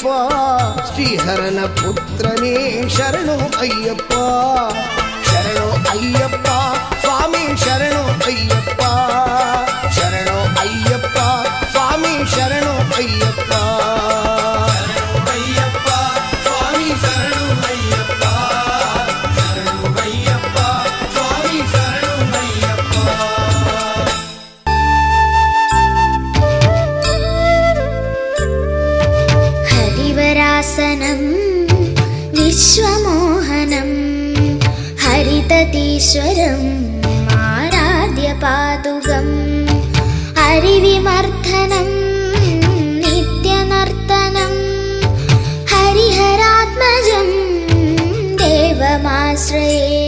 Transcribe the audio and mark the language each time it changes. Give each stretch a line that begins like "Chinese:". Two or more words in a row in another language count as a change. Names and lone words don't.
Kannada: ಶ್ರೀಹರನ ಪುತ್ರನೇ ಶರಣು ಅಯ್ಯಪ್ಪ, ಶರಣು ಅಯ್ಯಪ್ಪ ಸ್ವಾಮಿ ಶರಣು ಅಯ್ಯಪ್ಪ, ಶರಣು ಅಯ್ಯಪ್ಪ ಸ್ವಾಮಿ ಶರಣು ಅಯ್ಯಪ್ಪ. ಅಯ್ಯಪ್ಪ ಸ್ವಾಮಿ ಶರಣು ಅಯ್ಯಪ್ಪ, ಶರಣು ಅಯ್ಯಪ್ಪ ಸ್ವಾಮಿ ಶರಣು ಅಯ್ಯಪ್ಪ.
Sanskrit: हरिवरासनं विश्वमोहनं हरिततीश्वरम् आराध्य पादुकं हरिविमर्दनं नित्यनर्तनं हरिहरात्मजं देवमाश्रये.